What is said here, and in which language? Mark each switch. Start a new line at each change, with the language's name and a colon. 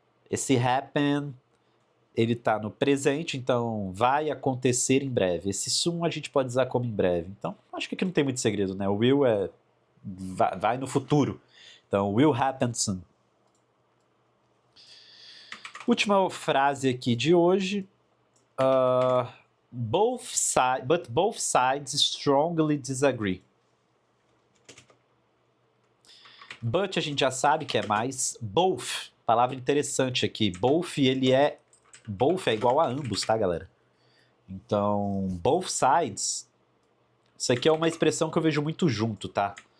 Portuguese: Esse happen, ele tá no presente, então vai acontecer em breve. Esse soon a gente pode usar como em breve. Então, acho que aqui não tem muito segredo, né? O will é vai no futuro.
English: Então, will happen soon.
Portuguese: Última frase aqui de hoje.
English: But both sides strongly disagree.
Portuguese: But a gente já sabe que é mais. Both, palavra interessante aqui. Both, both é igual a ambos, tá, galera? Então, both sides. Isso aqui é uma expressão que eu vejo muito junto, tá?